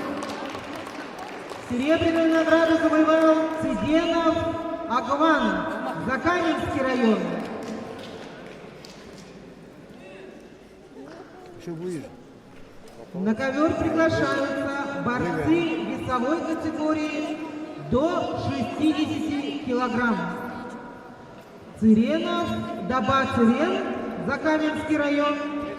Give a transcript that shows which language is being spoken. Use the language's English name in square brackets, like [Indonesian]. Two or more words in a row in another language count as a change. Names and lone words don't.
[Russian] Серебряную награду завоевал Цыденов Агван, Закаменский район. Еще будешь? На ковер приглашаются борцы весовой категории до 60 килограмм. Цыренов Даба Цырен, Закаменский район.